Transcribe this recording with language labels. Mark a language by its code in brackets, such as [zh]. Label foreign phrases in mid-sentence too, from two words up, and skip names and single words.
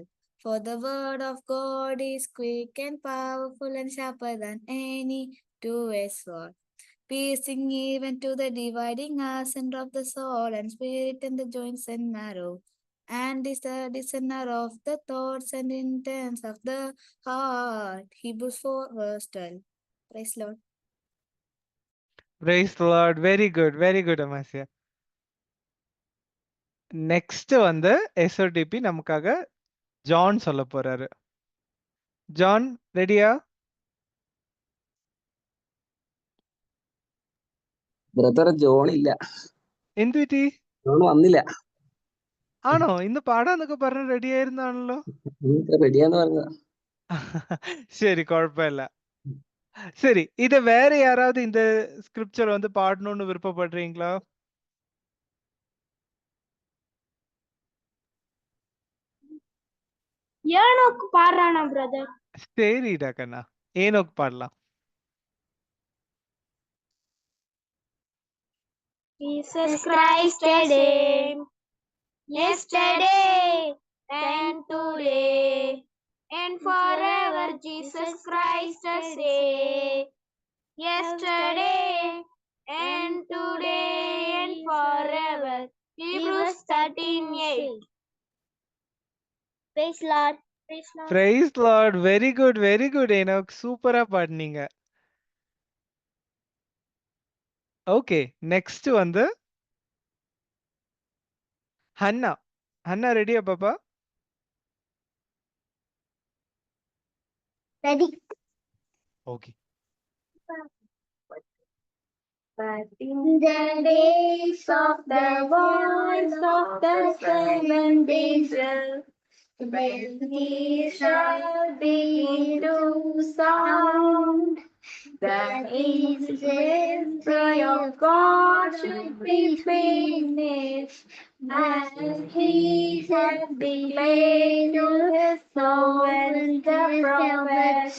[en] For the word of God is quick and powerful and sharper than any two-edged sword, piercing even to the dividing asunder of the soul and spirit and the joints and marrow, and is the discerner of the thoughts and intents of the heart. Hebrews 4 verse 12. Praise Lord. Praise the Lord. Very good. Very good, [ta] அமாசியா. நெக்ஸ்ட் வந்து எஸ்ஓடிபி நமக்காக ஜான் சொல்ல போறாரு. ஜான் ரெடியா? [ml] ബ്രദർ ജോൺ ഇല്ല, എന്ത് പറ്റി? ജോൺ വന്നില്ല. ആണോ? ഇന്ന് പാടാന്നൊക്കെ പറഞ്ഞ് റെഡി ആയിരുന്നാണല്ലോ. റെഡിയാന്ന് പറഞ്ഞ. [ta] சரி, குழப்பம் இல்ல. சரி, இத வேற யாராவது இந்த ஸ்கிரிப்சர் வந்து பாடணும்னு விருப்பப்படுறீங்களா? ஏனோக்கு பாடுறானா பிரதர்? சரிடா கண்ணா, ஏனோக்கு பாடலாம். [en] Jesus Christ the same, yesterday and today and forever. Jesus Christ the same, yesterday and today and forever. Hebrews 13:8. Praise Lord. Praise Lord. Praise Lord. Very good, very good ஏனோக். [ta] சூப்பரா பாடுனீங்க. [en] Okay, next [ta] வந்து ஹன்னா. ஹன்னா ரெடியா பாப்பா? [en] Ready. [ta] ஓகே. [en] But in the days of the voice of the seventh angel, when he shall begin to sound, the ministry of God should be finished, and he has declared to his servants the prophets.